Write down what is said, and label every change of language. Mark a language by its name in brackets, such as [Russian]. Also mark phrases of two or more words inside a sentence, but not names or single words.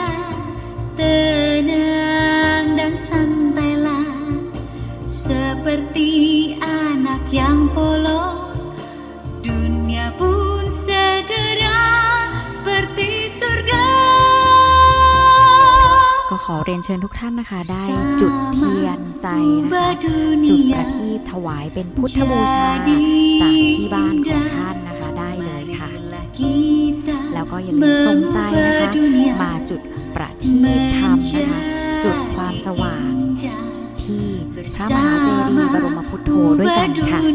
[Indonesian] tenang dan santailah seperti anak yang polos. Dunia pun segera seperti surga. [Thai] ก็ขอเรียนเชิญทุกท่านนะคะได้จุดเทียนใจนะคะจุดประทีปถวายเป็นพุทธบูชาจากที่บ้านของท่านนะคะได้เลยค่ะแล้วก็อย่าลืมส่งใจนะคะมาจุดประทีปธรรมนะคะจุดความสว่างที่พระมหาเจดีย์บรมพุทโธด้วยกันค่ะ